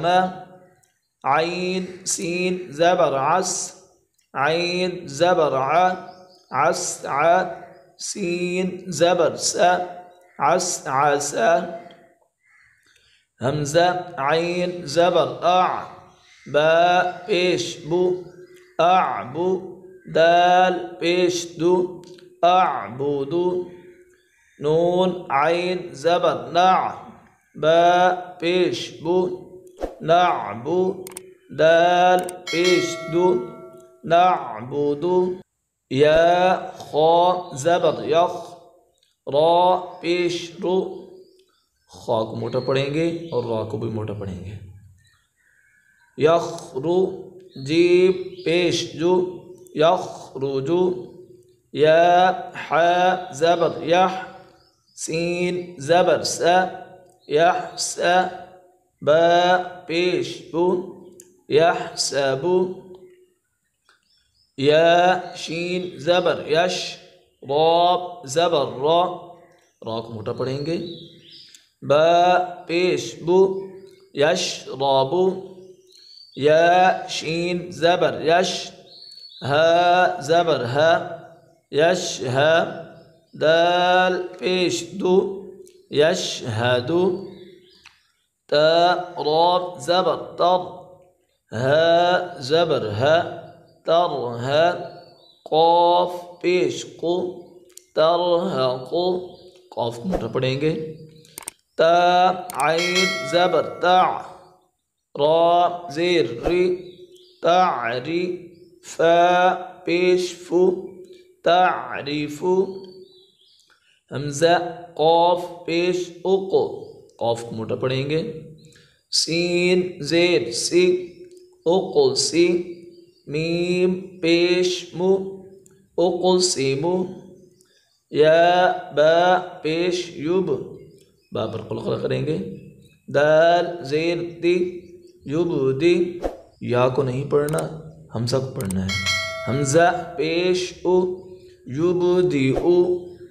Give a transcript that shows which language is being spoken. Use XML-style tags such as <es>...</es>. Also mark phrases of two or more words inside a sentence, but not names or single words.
<ur>عین سین زبر عس، عین زبر ع، عسع۔ سین زبر سا، عسعس۔ حمزہ عین زبر اع، با پیش بو، اعبو۔ دال پیش دو، اعبدو۔ نون عین زبر نع، با پیش بو، نعبو۔ دال پیش دو، نعبدو۔ یا خا زبر یخ، را پیش رو، خا کو موٹا پڑھیں گے اور را کو بھی موٹا پڑھیں گے۔ یخرو۔ جیم پیش جو، یخرجو۔ یا حا زبر یح، سین زبر سا، یحسا۔ با پیش بو، یحسبو۔ یا شین زبر یش، را زبر را، را کو موٹا پڑھیں گے۔ با پیش بو، یشربو۔ یا شین زبر یش، ہا زبر ہا، یشہا۔ دال پیش دو، یشہدو۔ تا را زبر تر، ها زبر ها ترها قاف پیش قو ترهق قاف کو موٹا پڑھیں گے تا عین زبر تع را زیر ری تعری فا پیش فو تعریف حمزہ قاف پیش اقو قاف کو موٹا پڑھیں گے سین زیر سی اقل سی میم پیش مو اقل سی مو یا با پیش یوب با پر قلقلہ کریں گے دال زیر دی یوب دی یا کو نہیں پڑھنا حمزہ کو پڑھنا ہے حمزہ پیش او یوب دی او</ur>